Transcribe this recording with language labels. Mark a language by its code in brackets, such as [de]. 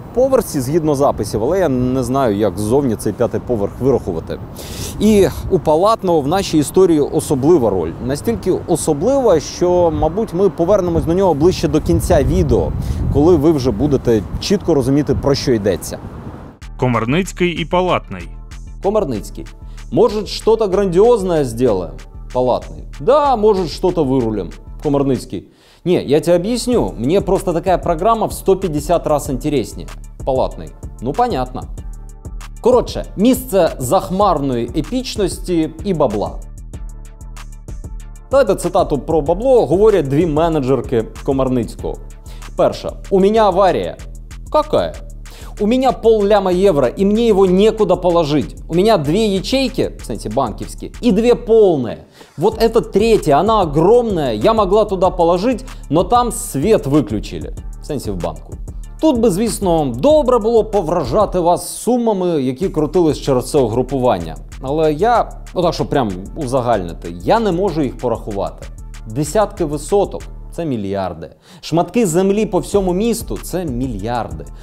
[uk] поверсі, згідно записів, але я не знаю, як ззовні цей 5-й поверх вирахувати. І у Палатного в нашій історії особлива роль. Настільки особлива, що, мабуть, ми повернемось до нього ближче до кінця відео, коли ви вже будете чітко розуміти, про що йдеться. Комарницький і Палатний. [ru] Комарницкий. Может, что-то грандиозное сделаем? Палатный. Да, может, что-то вырулим. Комарницкий. Не, я тебе объясню. Мне просто такая программа в 150 раз интереснее. Палатный. Ну, понятно. [uk] Коротше, місце захмарної епічності і бабла. Давайте цитату про бабло говорять дві менеджерки Комарницького. [ru] Перша. У меня авария. Какая? У меня пол-ляма евро, и мне его некуда положить. У меня 2 ячейки, кстати, банковские, и 2 полные. Вот эта третья, она огромная, я могла туда положить, но там свет выключили. [uk] В сенсі в банку. Тут би, звісно, добре було повражати вас сумами, які крутились через це угрупування. Але я, отак, що прям узагальнити, я не можу їх порахувати. Десятки висоток. Це мільярди. Шматки землі по всьому місту – це мільярди.